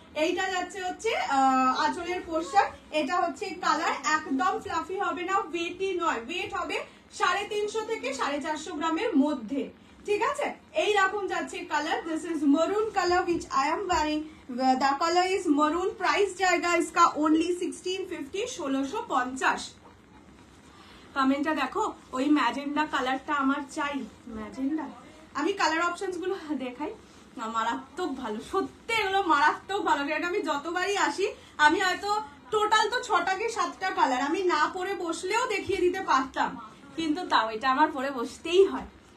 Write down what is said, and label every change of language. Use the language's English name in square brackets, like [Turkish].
[Bangla] এইটা যাচ্ছে হচ্ছে আঁচলের পোর্শন, এটা হচ্ছে কালার, একদম ফ্লাফি হবে না, ওয়েটি নয়, ওয়েট হবে 350 থেকে 450 গ্রামের মধ্যে। ঠিক আছে, এই রকম যাচ্ছে colour. [English] This is maroon colour which I am wearing. The color is maroon. [Hindi] Price जाएगा इसका only 1650, 1650। [Bangla] কমেন্টটা দেখো, ওই ম্যাজেন্ডা কালারটা আমার চাই। ম্যাজেন্ডা, আমি কালার অপশনস গুলো দেখাই, মারাত্মক ভালো, সত্যি এগুলো মারাত্মক ভালো। এটা আমি যতবারই আসি, আমি হয়তো টোটাল তো 6টা কি 7টা কালার আমি না পরে বসলেও দেখিয়ে দিতে পারতাম, কিন্তু তাও এটা আমার পরে বসতেই হয়।